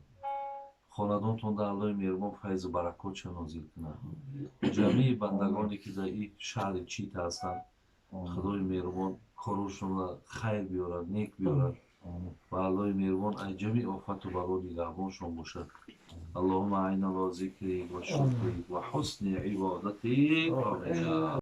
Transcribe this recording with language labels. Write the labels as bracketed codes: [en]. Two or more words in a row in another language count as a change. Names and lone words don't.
[tg] хонадонтонда аллои меҳрубон файзу баракотша нозил кунад. ҷамеи бандагоне ки дар ин шаҳри чита ҳастанд, худои меҳрубон корушонро хайр биёрад, нек биёрад ва аллои меҳрубон аз ҷамеи офату бало нигаҳбоншон бошад. [ar] اللهم أعنا على ذكرك وشكرك وحسن عبادتك آمين.